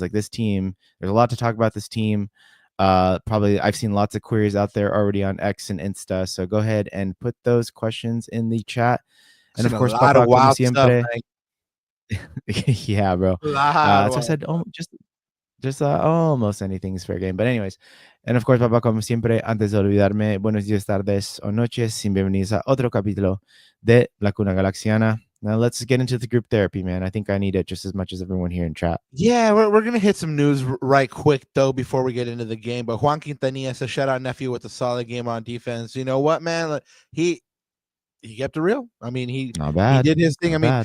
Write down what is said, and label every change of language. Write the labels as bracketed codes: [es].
[en] Like this team, there's a lot to talk about this team. Probably I've seen lots of queries out there already on X and Insta. So go ahead and put those questions in the chat. And of course, a lot of wild stuff. Yeah, bro. So I said, just almost anything is fair game. But anyways, and of course, [es] papá, como siempre, antes de olvidarme, buenos días, tardes o noches, bienvenidos a otro capítulo de La Cuna Galaxiana. [en] Now let's get into the group therapy, man. I think I need it just as much as everyone here in chat. Yeah, we're gonna hit some news right quick though before we get into the game. But Juan Quintanilla says, "Shout out nephew with a solid game on defense." You know what, man? He kept it real. I mean, he did his thing.